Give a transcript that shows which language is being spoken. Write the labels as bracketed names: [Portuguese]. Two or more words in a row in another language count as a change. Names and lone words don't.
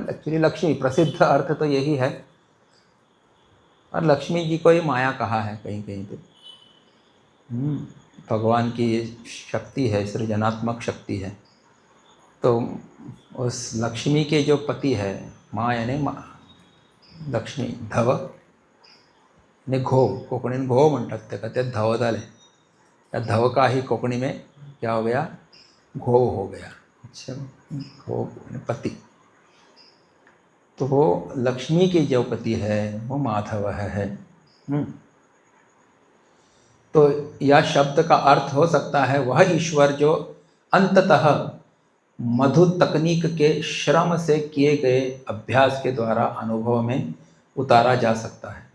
[Hindi] एक्चुअली लक्ष्मी, प्रसिद्ध अर्थ तो यही है। और लक्ष्मी जी को ही माया कहा है कहीं कहीं पे। भगवान की शक्ति है, सृजनात्मक शक्ति है। तो उस लक्ष्मी के जो पति है, माँ यानी लक्ष्मी, धव यानी घोव, [Marathi] कोकणी घोव म्हणतात ते का, ते धव झाले, [Hindi] या धव का ही कोकणी में क्या हो गया? घोव हो गया। अच्छा, घोव यानी पति। तो वो लक्ष्मी के जो पति है वो माधव है। तो यह शब्द का अर्थ हो सकता है वह ईश्वर जो अंततः मधु तकनीक के श्रम से किए गए अभ्यास के द्वारा अनुभव में उतारा जा सकता है।